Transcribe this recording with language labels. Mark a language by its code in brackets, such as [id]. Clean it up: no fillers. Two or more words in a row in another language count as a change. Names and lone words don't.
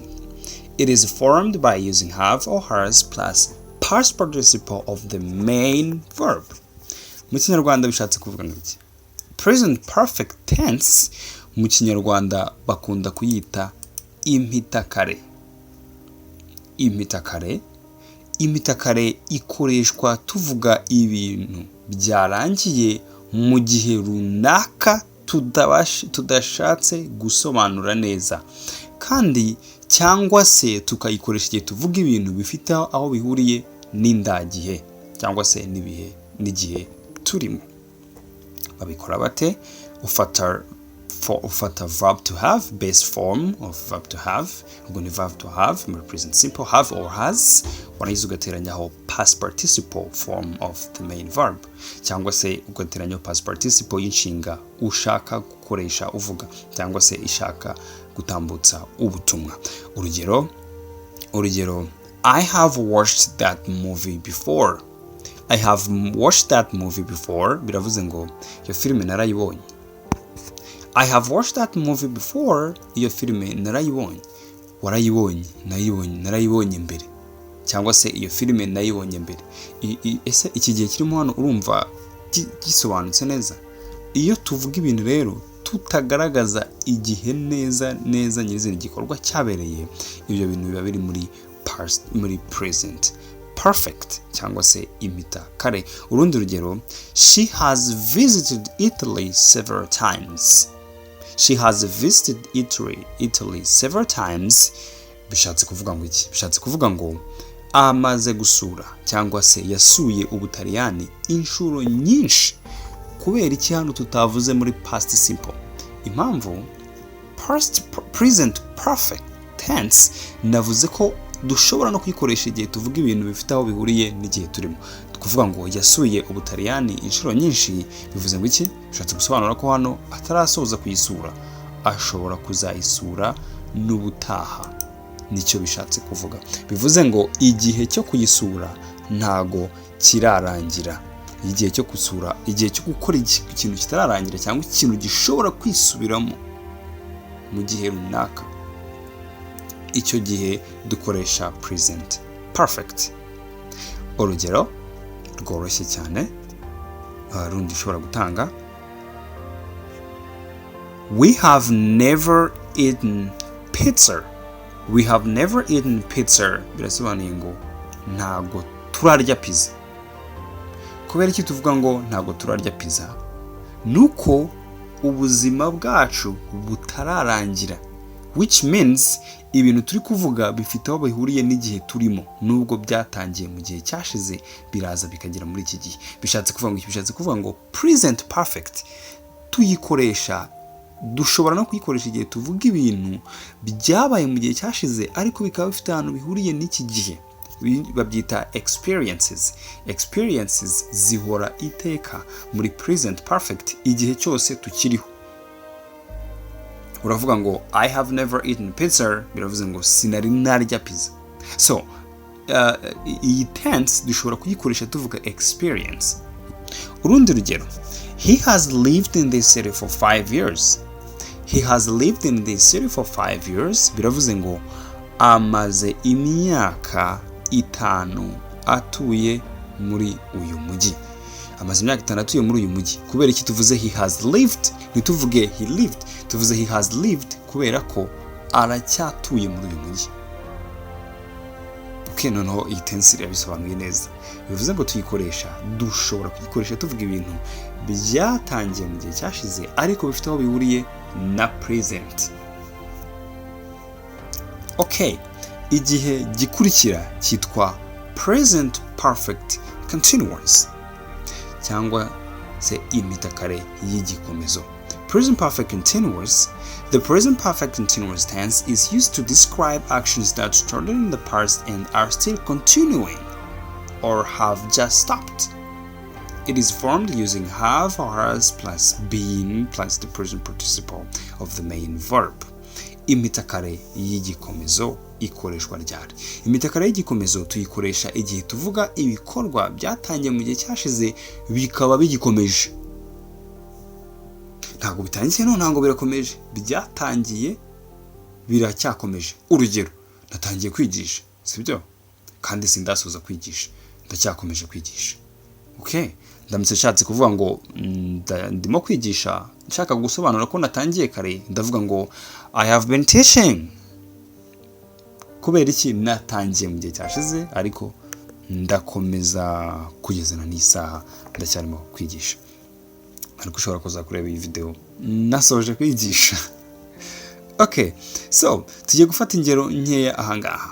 [en] It is formed by using have or has plus past participle of the main verb. [rw] mu kinyarwanda bishatse kuvuga iki? [en] Present perfect tense [rw] mu kinyarwanda bakunda kuyita imphitakare. Imphitakare ikoreshwa tuvuga ibintu byarangiye mu gihe runaka tudashatse gusobanura neza, kandi cyangwa se tukayikoresha igihe tuvuga ibintu bifite aho bihuriye n'indagihe cyangwa se n'ibihe n'igihe turimo. Babikora bate? Ufata [en] verb to have, base form of verb to have, [rw] ubwo ni [en] verb to have muri present simple, have or has, [rw] wanayiza ugateranyaho [en] past participle form of the main verb, [rw] cyangwa se ugateranyaho [en] past participle [rw] y'inshinga ushaka gukoresha uvuga cyangwa se ishaka gutambutsa ubutumwa. Urugero, [en] I have watched that movie before. I have watched that movie before [rw] biravuze ngo iyo filime narayibonye. [en] I have watched that movie before, [rw] iyo filime narayibonye. Warayibonye, narayibonye mbere, cyangwa se iyo filime nayibonye mbere. Ese iki gihe kirimo hano urumva gisobanutse neza? Iyo tuvuga ibintu rero tutagaragaza igihe neza nyirizina igikorwa cyabereye, ibyo bintu biba biri muri [en] present perfect [rw] cyangwa se imphitakare. Urundi rugero, [en] she has visited Italy several times. She has visited Italy several times. [rw] Bishatse kuvuga ngo iki? Bishatse kuvuga ngo amaze gusura cyangwa se yasuye Ubutaliyani inshuro nyinshi. Kubera iki hano tutavuze muri [en] past simple? [rw] Impamvu [en] present perfect tense [rw] navuze ko dushobora no kuyikoresha igihe tuvuga ibintu bifite aho bihuriye n'igihe turimo. Kuvuga ngo yasuye Ubutaliyani inshuro nyinshi bivuze ngo iki? Bishatse gusobanura ko hano atarasoza kuyisura, ashobora kuzayisura n'ubutaha. Nicyo bishatse kuvuga. Bivuze ngo igihe cyo kuyisura ntago kirarangira. Igihe cyo gusura, igihe cyo gukora ikintu kitararangira cyangwa ikintu gishobora kwisubiramo mu gihe runaka, icyo gihe dukoresha [en] present perfect. [rw] Urugero rworoshye cyane rundi ushobora gutanga, [en] we have never eaten pizza. We have never eaten pizza. [rw] Birasobanuye ngo ntago turarya pizza. Kubera iki tuvuga ngo ntago turarya pizza? Nuko ubuzima bwacu butararangira, [en] which means [rw] ibintu turi kuvuga bifite aho bihuriye n'igihe turimo, nubwo byatangiye mu gihe cyashize biraza bikagera muri iki gihe. Bishatse kuvuga ngo [en] present perfect [rw] tuyikoresha, dushobora no kuyikoresha igihe tuvuga ibintu byabaye mu gihe cyashize ariko bikaba bifite ahantu bihuriye n'iki gihe. Babyita experiences. Experiences zihora iteka muri [en] present perfect [rw] igihe cyose tukiriho. Uravuga ngo [en] I have never eaten pizza, [rw] biravuze ngo sinari narya pizza. So iyi tense dushobora kuyikoresha tuvuga experience. Urundi rugero, [en] he has lived in this city for 5 years. He has lived in this city for 5 years, [rw] biravuze ngo amaze imyaka 5 atuye muri uyu mujyi. Amaze imyaka 5 atuye muri uyu mujyi. Kubera iki tuvuze [en] he has lived? [rw] Ntituvuge [en] he lived, [rw] tuvuze [en] he has lived [rw] kubera ko aracyatuye muri uyu mujyi. Okay, noneho iyi tense yabisobanuye neza. Bivuze ngo dushobora kuyikoresha tuvuga ibintu byatangiye mu gihe cyashize ariko bifite aho bihuriye na present. Okay, igihe gikurikira cyitwa [en] present perfect continuous [rw] cyangwa se imphitakare y'igikomezo. [en] Present perfect continuous. The present perfect continuous tense is used to describe actions that started in the past and are still continuing or have just stopped. It is formed using have or has plus been plus the present participle of the main verb. [rw] Imphitakare y'igikomezo ikoreshwa ryari? Imphitakare y'igikomezo tuyikoresha igihe tuvuga ibikorwa byatangiye mu gihe cyashize bikaba bigikomeje. Ntago bitangiye ntago birakomeje, byatangiye biracyakomeje. Urugero, natangiye kwigisha, sibyo? Kandi sindasoza kwigisha, ndacyakomeje kwigisha. Okay, ndamutse nshatse kuvuga ngo ndimo kwigisha nshaka gusobanura ko natangiye kare ndavuga ngo [en] I have been teaching. [rw] Kubera iki natangiye mu gihe cyashize ariko ndakomeza kugezana n'isaha ndacyarimo kwigisha. Ariko ushobora kuza kureba iyi video nasoje kwigisha. Okay, so tugiye gufata ingero nkeya ahangaha.